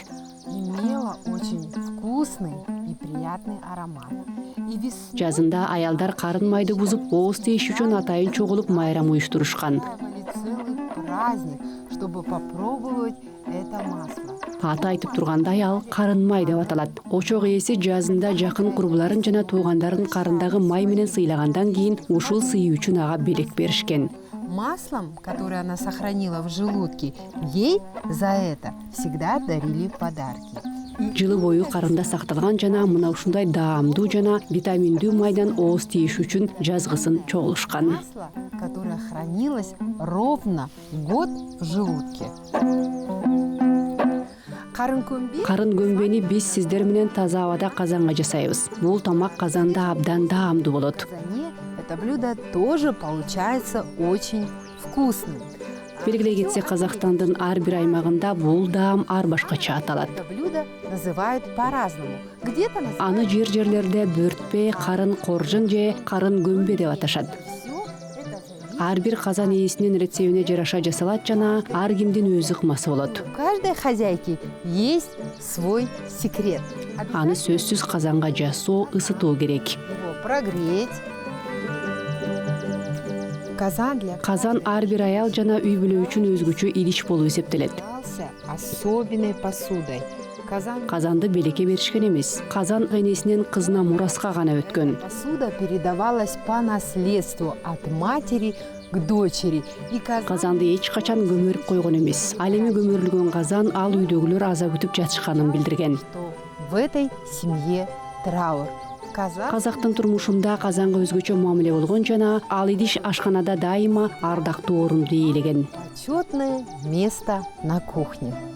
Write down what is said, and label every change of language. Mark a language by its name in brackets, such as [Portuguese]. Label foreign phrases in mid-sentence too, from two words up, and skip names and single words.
[Russian] имело очень вкусный и приятный аромат. И весной [Kyrgyz] Жазында аялдар карын майды бузуп, ооз тийиш үчүн атайын чогулуп майрам уюштурушкан. [Russian] устраивали целый праздник, чтобы попробовать это масло. [Kyrgyz] Аты айтып тургандай ал карын май деп аталат. Очок ээси жазында жакын курбуларын жана туугандарын карындагы май менен сыйлагандан кийин ушул сый үчүн ага белек беришкен. [Russian] Маслом, которое она сохранила в желудке, ей за это всегда дарили подарки. [Kyrgyz] Жылы бою карында сакталган жана мына ушундай даамдуу жана витаминдүү майдан ооз тийиш үчүн жазгысын чогулушкан. [Russian] Масло, которое хранилось ровно год в желудке. [Kyrgyz] Карын көмбе Карын көмбени биз сиздер менен таза абада казанга жасайбыз. Бул тамак казанда абдан даамдуу болот. [Russian] в казане это блюдо тоже получается очень вкусным. [Kyrgyz] Белгилей кетсек, Казакстандын ар бир аймагында бул даам ар башкача аталат. [Russian] Это блюдо называют по-разному. Где-то называют [Kyrgyz] Аны жер-жерлерде бөртпе, карын коржун же карын көмбе деп аташат. [Russian] все это зависит. [Kyrgyz] Ар бир казан ээсинин рецебине жараша жасалат жана ар кимдин өзү ыкмасы болот. [Russian] У каждой хозяйки есть свой секрет. [Kyrgyz] Аны сөзсүз казанга жасоо, ысытуу керек. [Russian] Его прогреть. Казан для [Kyrgyz] Казан ар бир аял жана үй бүлө үчүн өзгөчө идиш болуп эсептелет. [Russian] являлся особенной посудой. [Kyrgyz] Казан Казанды белекке беришкен эмес. Казан энесинен кызына мураска гана өткөн. [Russian] посуда передавалась по наследству от матери к дочери. И [Kyrgyz] Казанды эч качан көмөрүп койгон эмес. Ал эми көмөрүлгөн казан ал үйдөгүлөр аза күтүп жатышканын билдирген. [Russian] что в этой семье траур. [Kyrgyz] Казан Казактын турмушунда казанга өзгөчө мамиле болгон жана ал идиш ашканада дайыма ардактуу орунду ээлеген. [Russian] почетное место на кухне.